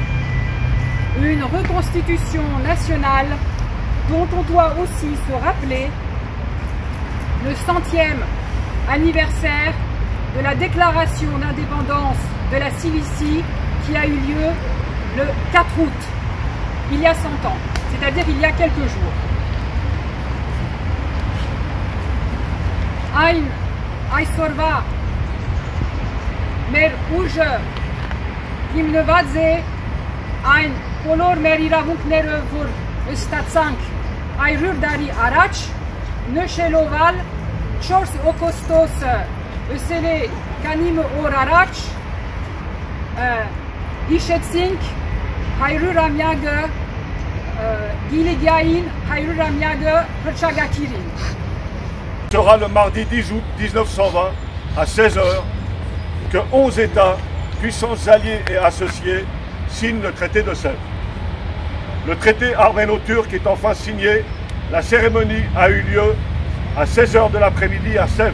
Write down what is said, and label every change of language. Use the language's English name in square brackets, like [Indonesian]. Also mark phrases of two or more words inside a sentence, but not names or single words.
[French] Une reconstitution nationale dont on doit aussi se rappeler le 100e anniversaire de la déclaration d'indépendance de la Cilicie qui a eu lieu le 4 août, il y a 100 ans, c'est-à-dire il y a quelques jours. [Armenian] Այսօրվա մեր ուժը հիմնված է այն բոլոր մեր իրավունքները, որ ստացանք 100 տարի առաջ, նշելով 4 օգոստոսը, ըսել է քանի օր առաջ, հիշեցինք 100-ամյակը Գիլիգիային 100-ամյակը հռչակագիրին. [French] Sera le mardi 10 août 1920 à 16 h que 11 États, puissances alliées et associées, signent le traité de Sèvres. Le traité arméno-turc est enfin signé. La cérémonie a eu lieu à 16 h de l'après-midi à Sèvres.